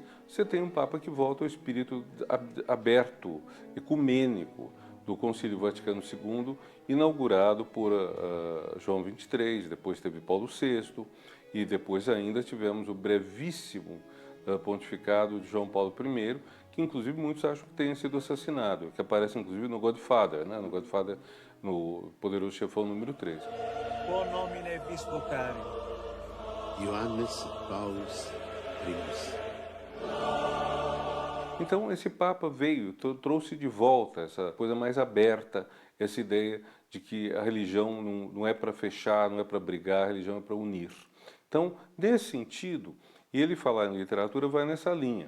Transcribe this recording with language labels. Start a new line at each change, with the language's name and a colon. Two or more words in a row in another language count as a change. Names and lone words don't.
Portuguese: Você tem um Papa que volta ao espírito aberto, ecumênico do Concílio Vaticano II, inaugurado por João XXIII, depois teve Paulo VI e depois ainda tivemos o brevíssimo pontificado de João Paulo I, que inclusive muitos acham que tenha sido assassinado, que aparece inclusive no Godfather, né? No Godfather, no Poderoso Chefão número 3.
Latin: Quo nomine bis vocari? Ioannis Paulus Primus.
Portuguese: Então esse Papa veio, trouxe de volta essa coisa mais aberta, essa ideia de que a religião não é para fechar, não é para brigar, a religião é para unir. Então, nesse sentido, e ele falar em literatura vai nessa linha.